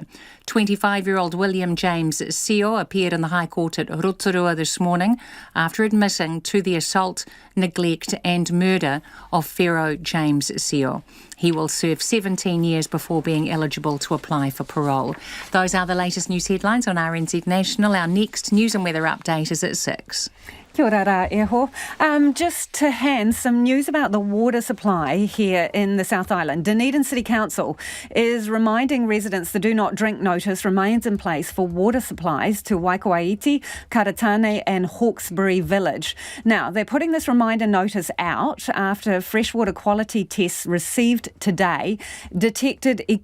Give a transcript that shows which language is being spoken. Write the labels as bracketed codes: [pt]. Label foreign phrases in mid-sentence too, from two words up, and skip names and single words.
[en] 25-year-old William James Seo appeared in the High Court at Rotorua this morning after admitting to the assault, neglect and murder of Pharaoh James Seo. He will serve 17 years before being eligible to apply for parole. Those are the latest news headlines on RNZ National. Our next news and weather update is at 6. [mi] Kia ora rā, Eho. [en] Just to hand some news about the water supply here in the South Island. Dunedin City Council is reminding residents the do not drink notice remains in place for water supplies to Waikouaiti, Karatane and Hawkesbury Village. Now, they're putting this reminder notice out after freshwater quality tests received today detected E.